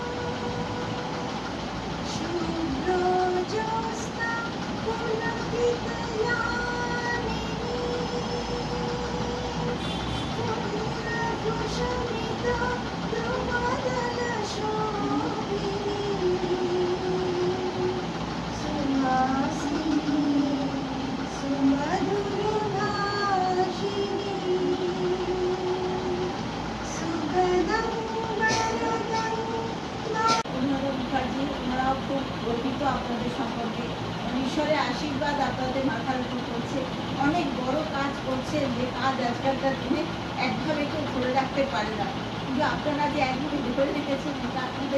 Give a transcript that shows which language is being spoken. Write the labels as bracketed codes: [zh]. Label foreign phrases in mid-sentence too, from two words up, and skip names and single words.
[sa] शुभ्रोज्योत्स्ना पुलकितयामिनी कुशमिता द्रुमदलशोभिनी सुहासिनी सुमधुरभाषिणी सुगन्धं वरदं। [bn] মুখার্জি ওনারাও খুব গর্বিত আপনাদের সম্পর্কে। ঈশ্বরের আশীর্বাদ আপনাদের মাথার উপর করছে। অনেক বড় কাজ করছেন, যে কাজ আজকালকার দিনে একভাবে কেউ ধরে রাখতে পারে না, কিন্তু আপনারা যে একভাবে ধরে রেখেছেন এটা আপনাদের।